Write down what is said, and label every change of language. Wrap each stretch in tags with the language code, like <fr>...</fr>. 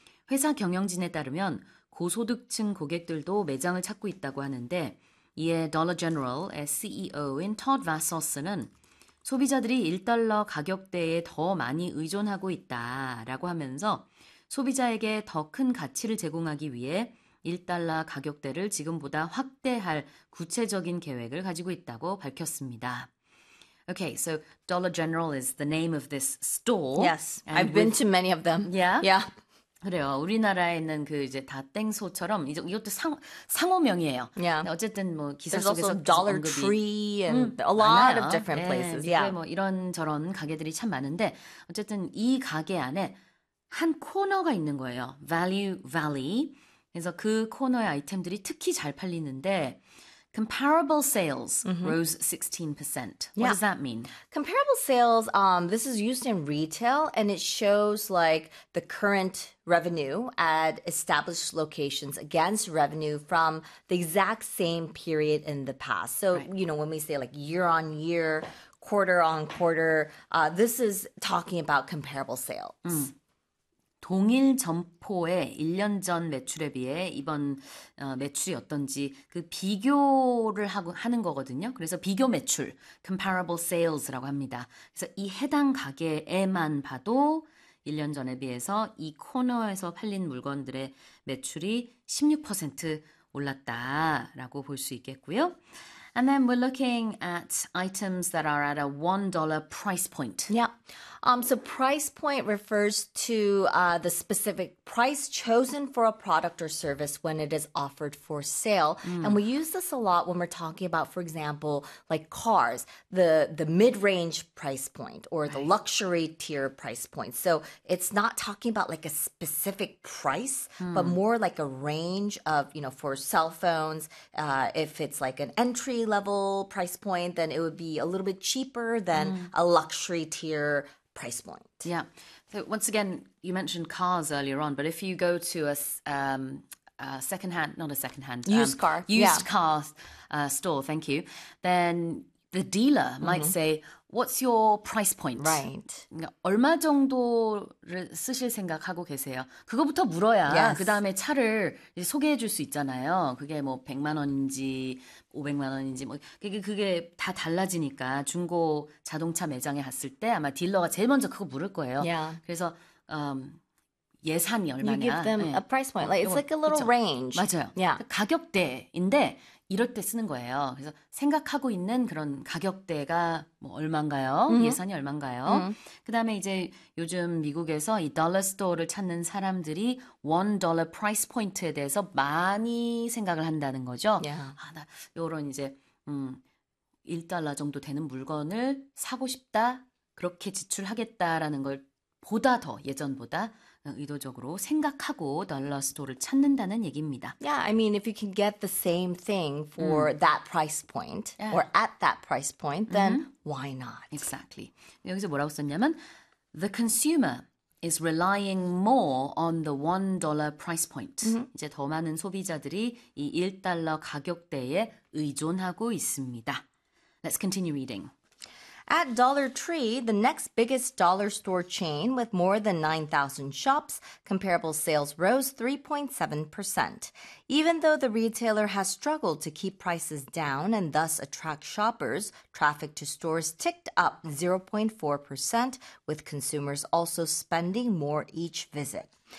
<ko>회사 경영진에 따르면 고소득층 고객들도 매장을 찾고 있다고 하는데 이에 Dollar General의 CEO인 Todd Vassos는 소비자들이 1달러 가격대에 더 많이 의존하고 있다라고 하면서 소비자에게 더 큰 가치를 제공하기 위해 1달러 가격대를 지금보다 확대할 구체적인 계획을 가지고 있다고 밝혔습니다.</ko> <en>Okay, so Dollar General is the name of this store. Yes, I've been to many of them. Yeah? Yeah.</en> <ko>그래요. 우리나라에는 그 이제 다땡소처럼 이것도 상호명이에요.</ko> <en>Yeah.</en> <ko>어쨌든 뭐 기사</ko> <en>There's</en> <ko>속에서</ko> <en>also Dollar</en> <ko>언급이</ko> <en>Tree and a lot</en> <ko>많아요.</ko> <en>of different</en> <ko>네,</ko> <en>places. Yeah.</en> <ko>뭐 이런 저런 가게들이 참 많은데 어쨌든 이 가게 안에 한 코너가 있는 거예요.</ko> <en>Value Valley.</en> <ko>그래서 그 코너의 아이템들이 특히 잘 팔리는데</ko> <en>Comparable sales rose 16%. What does that mean? Comparable sales, this is used in retail and it shows like the current revenue at established locations against revenue from the exact same period in the past. So, you know, when we say like year on year, quarter on quarter, this is talking about comparable sales.</en> <ko>동일 점포의 1년 전 매출에 비해 이번 매출이 어떤지 그 비교를 하는 거거든요. 그래서 비교 매출, comparable sales라고 합니다. 그래서 이 해당 가게에만 봐도 1년 전에 비해서 이 코너에서 팔린 물건들의 매출이 16% 올랐다라고 볼 수 있겠고요.</ko> <en>And then we're looking at items that are at a $1 price point. Yeah. So price point refers to the specific price chosen for a product or service when it is offered for sale. Mm. And we use this a lot when we're talking about, for example, like cars, the mid-range price point or the luxury tier price point. So it's not talking about like a specific price, but more like a range of, you know, for cell phones, if it's like an entry level price point, then it would be a little bit cheaper than a luxury tier price point. Yeah. So once again, you mentioned cars earlier on, but if you go to a used car store, thank you, then the dealer might say, what's your price point? Right.</en> <ko>얼마 정도를 쓰실 생각하고 계세요? 그거부터 물어야</ko> <en>yes.</en> <ko>그 다음에 차를 이제 소개해 줄 수 있잖아요. 그게 뭐 100만 원인지 500만 원인지 뭐 그게 다 달라지니까 중고 자동차 매장에 갔을 때 아마 딜러가 제일 먼저 그거 물을 거예요.</ko> <en>Yeah.</en> <ko>그래서 예산이 얼마냐.</ko> <en>You give them</en> <ko>네.</ko> <en>a price point. Like, it's like a little</en> <ko>그쵸?</ko> <en>range.</en> <ko>맞아요.</ko> <en>Yeah.</en> <ko>가격대인데 이럴 때 쓰는 거예요. 그래서 생각하고 있는 그런 가격대가 뭐 얼마인가요? Mm-hmm. 예산이 얼마인가요? Mm-hmm. 그다음에 이제 요즘 미국에서 이 달러 스토어를 찾는 사람들이 $1 price point에 대해서 많이 생각을 한다는 거죠.</ko> <en>Yeah.</en> <ko>아, 나 요런 이제 1달러 정도 되는 물건을 사고 싶다. 그렇게 지출하겠다라는 걸 보다 더 예전보다 의도적으로 생각하고 달러 스토어를 찾는다는 얘기입니다.</ko> <en>Yeah, I mean, if you can get the same thing for that price point yeah. or at that price point, then why not? Exactly.</en> <ko>여기서 뭐라고 썼냐면,</ko> <en>the consumer is relying more on the $1 price point.</en> <ko>이제 더 많은 소비자들이 이 1달러 가격대에 의존하고 있습니다.</ko> <en>Let's continue reading. At Dollar Tree, the next biggest dollar store chain with more than 9,000 shops, comparable sales rose 3.7%. Even though the retailer has struggled to keep prices down and thus attract shoppers, traffic to stores ticked up 0.4%, with consumers also spending more each visit.</en>